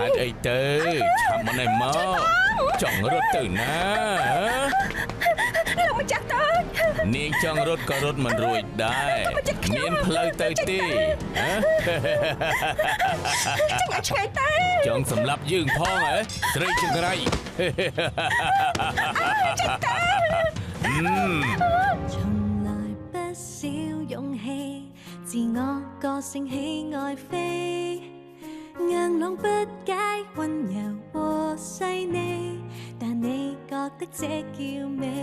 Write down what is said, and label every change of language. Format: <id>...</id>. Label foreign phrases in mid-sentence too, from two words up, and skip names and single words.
<km>ហេតុអីទៅឆាប់មកនេះមកចង់រត់ទៅណា លោកម្ចាស់ទៅ នាងចង់រត់ក៏រត់មិនរួចដែរមានផ្លូវទៅទេហ៎ ឆ្ងាយទៅ ចង់សម្លាប់យើងផងហ៎ស្រីចង្រៃ</km> <yue>從來不少勇氣，自我個性喜愛飛，硬朗不解溫柔和細膩，但你覺得這叫美。</yue>